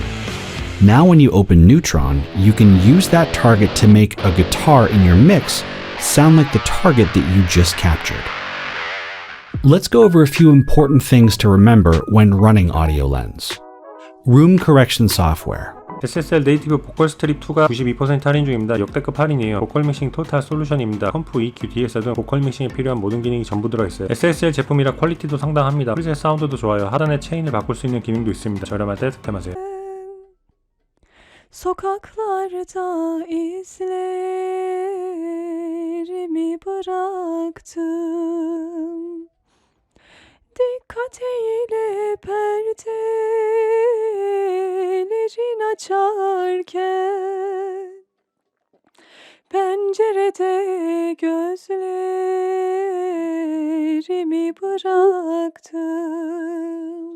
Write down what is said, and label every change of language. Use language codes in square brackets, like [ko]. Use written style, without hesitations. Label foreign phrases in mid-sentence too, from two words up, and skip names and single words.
[en] Now when you open Neutron, you can use that target to make a guitar in your mix sound like the target that you just captured. Let's go over a few important things to remember when running Audiolens. Room correction software. [ko] SSL Native Vocalstrip 2가 92% 할인 중입니다. 역대급 할인이에요. 보컬 믹싱 토탈 솔루션입니다. 컴프, EQ, DS 등 보컬 믹싱에 필요한 모든 기능이 전부 들어있어요. SSL 제품이라 퀄리티도 상당합니다. 프리셋 사운드도 좋아요. 하단에 체인을 바꿀 수 있는 기능도 있습니다. 저렴할 때 득템하세요. [tr] Sokaklarda izlerimi bıraktım. Dikkat eyle perdelerin açarken, pencerede gözlerimi bıraktım.